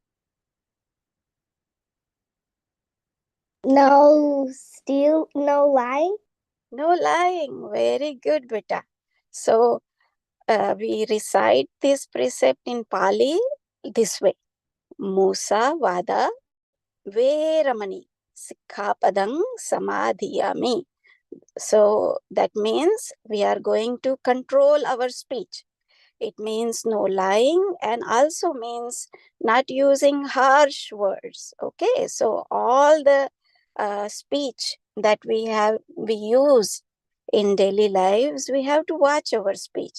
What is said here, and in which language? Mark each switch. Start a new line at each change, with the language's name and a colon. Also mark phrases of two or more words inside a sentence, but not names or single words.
English: No steal, no lying. No lying. Very good, beta. So we recite this precept in Pali this way.
Pali: Musa vada veramani sikhapadang samadhiyami.
English: So that means we are going to control our speech. It means no lying and also means not using harsh words. Okay, so all the speech that we use in daily lives, we have to watch our speech.